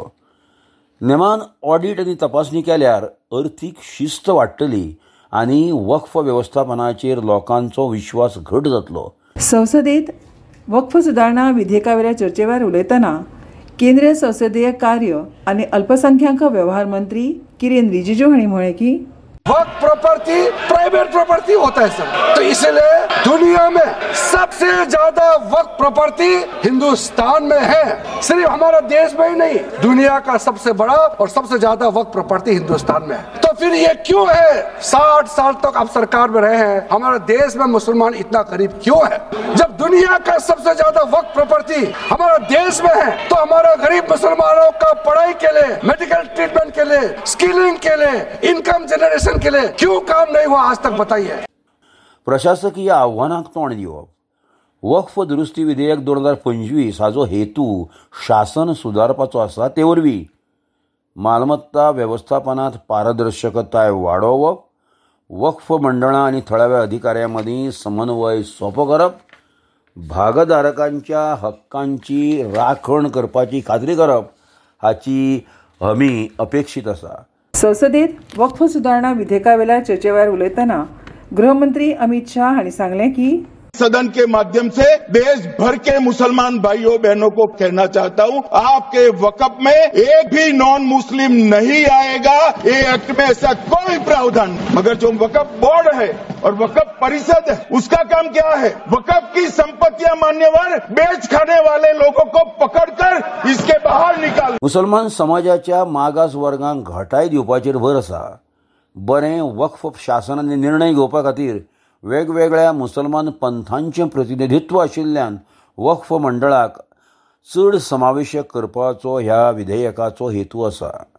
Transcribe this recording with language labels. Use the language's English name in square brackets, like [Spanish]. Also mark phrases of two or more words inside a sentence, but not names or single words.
[Konkani] नेमान ऑडिट आनी तपासणी केल्यार अर्थीक शिस्त वाडटली आनी वक्फ वेवस्थापनाचेर लोकांचो विश्वास घट जातलो। संसदेत वक्फ सुधारणा विधेयकावरील चर्चेवर उलयतना केंद्रीय संसदीय कार्य आणि अल्पसंख्याक व्यवहार मंत्री किरेन रिजिजू हांणी म्हळें की [Hindi] वक्फ प्रॉपर्टी [English] private property [Hindi] होता है सर, तो इसलिए दुनिया में सबसे ज्यादा वक्फ प्रॉपर्टी हिंदुस्तान में है। सिर्फ हमारा देश में ही नहीं, दुनिया का सबसे बड़ा और सबसे ज्यादा वक्फ प्रॉपर्टी हिंदुस्तान में है। तो फिर ये क्यों है 60 साल तक आप सरकार में रहे हैं, हमारे देश में मुसलमान इतना गरीब क्यों है? जब दुनिया का सबसे ज्यादा वक्फ प्रॉपर्टी हमारा देश में है तो हमारा गरीब मुसलमानों का पढ़ाई के लिए, [English] medical treatment [Hindi] के लिए, स्किलिंग के लिए, [English] income generation [Hindi] के लिए क्यों काम नहीं हुआ आज तक, बताइए। [Konkani] प्रशासकीय आव्हानाक तोंड दिवप। वक्फ दुरुस्ती विधेयक 2025 हाचो हेतू शासन सुदारपाचो आसा, ते वरवीं मालमत्ता वेवस्थापनात पारदर्शकताय वाडोवप, वक्फ मंडळां आनी थळाव्या अधिकाऱ्यां मदीं समन्वय सोंपो करप, भागधारकांच्या हक्कांची राखण करपाची खात्री करप हाची हमी अपेक्षित आसा। संसदेत वक्फ सुधारणा विधेयकावेल्या चर्चेवर उलयतना गृहमंत्री अमित शाह हांणी सांगलें की [Hindi] सदन के माध्यम से देश भर के मुसलमान भाइयों बहनों को कहना चाहता हूं, आपके वक्फ में एक भी [English] non Muslim [Hindi] नहीं आएगा। ये एक्ट में ऐसा कोई प्रावधान, मगर जो वक्फ बोर्ड है और वक्फ परिषद है उसका काम क्या है? वक्फ की संपत्तियां मान्यवर बेच खाने वाले लोगों को पकड़कर इसके बाहर निकाल। [Konkani] मुसलमान समाजाच्या मागास वर्गांक घटाय दिवपाचेर भर आसा। बरें वक्फ शासनाने निर्णय घेवपा खातीर वेगवेगळ्या मुसलमान पंथांचें प्रतिनिधित्व आशिल्ल्यान वक्फ मंडळाक चड समावेशक करपाचो ह्या विधेयकाचो हेतू आसा।